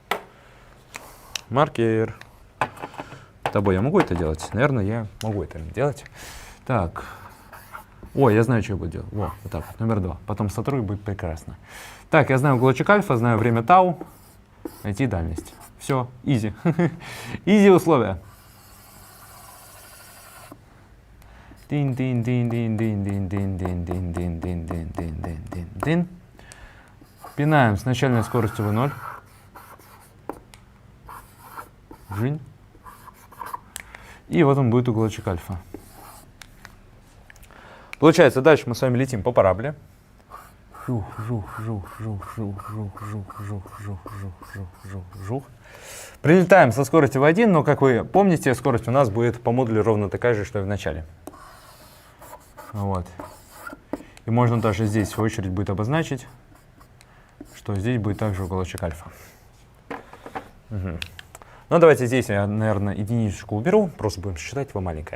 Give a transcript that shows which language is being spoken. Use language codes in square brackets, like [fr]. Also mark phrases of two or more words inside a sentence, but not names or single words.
[ru] Маркер. Тобой я могу это делать? Наверное, я могу это делать. Так. Ой, я знаю, что я буду делать. Вот так, номер 2. Потом сотру, и будет прекрасно. Так, я знаю уголочек альфа, знаю время тау. Найти дальность. Все, изи. Изи условия. Дин-дин-дин-дин-дин-дин-дин-дин-дин-дин-дин-дин-дин. Пинаем с начальной скоростью v0. Жинь. И вот он будет уголочек альфа. Получается, дальше мы с вами летим по параболе. Жух, жух, жух, жух, жух, жух, жух, жух, жух, жух, жух, жух, жух. Прилетаем со скоростью v1, но, как вы помните, скорость у нас будет по модулю ровно такая же, что и в начале. Вот. И можно даже здесь, в свою очередь, будет обозначить, что здесь будет также уголочек альфа. Угу. Ну, давайте здесь я, наверное, единичку уберу, просто будем считать его маленькое.